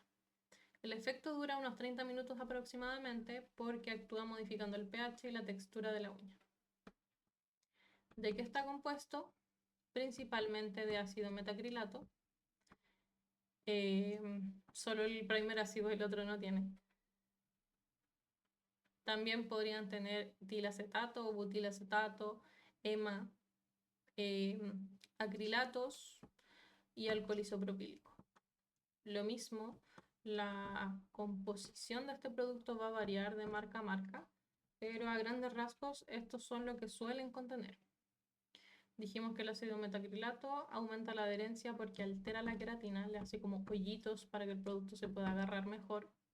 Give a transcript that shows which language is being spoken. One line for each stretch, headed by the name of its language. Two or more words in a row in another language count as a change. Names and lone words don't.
Spanish: El efecto dura unos 30 minutos aproximadamente porque actúa modificando el pH y la textura de la uña. ¿De qué está compuesto? principalmente de ácido metacrilato. Solo el primer ácido y el otro no tiene. También podrían tener etilacetato o butilacetato, EMA, acrilatos y alcohol isopropílico. Lo mismo, la composición de este producto va a variar de marca a marca, pero a grandes rasgos estos son lo que suelen contener. Dijimos que el ácido metacrilato aumenta la adherencia porque altera la queratina, le hace como hoyitos para que el producto se pueda agarrar mejor.